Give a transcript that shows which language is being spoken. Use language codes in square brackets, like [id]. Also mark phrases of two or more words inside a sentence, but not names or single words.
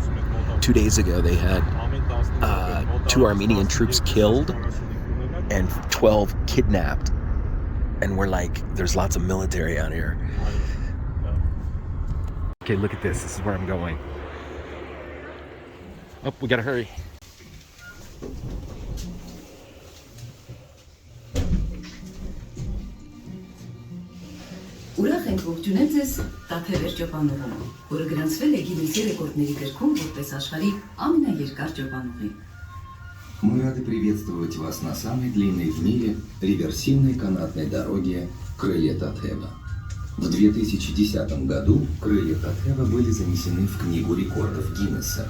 [en] 2 days ago, they had 2 Armenian troops killed and 12 kidnapped. And we're like, there's lots of military out here. Okay, look at this. This is where I'm going. Oh, we gotta hurry. [hy] Ուրախ ենք ողջունել ձեզ Տաթևեր ճոպանուղում, որը գրանցվել է Գիննեսի ռեկորդների գրքում որպես աշխարհի ամենաերկար ճոպանուղի։ [ru] Мы рады приветствовать вас на самой длинной в мире реверсивной канатной дороге Крылья Татева. В 2010 году Крылья Татева были занесены в Книгу рекордов Гиннесса.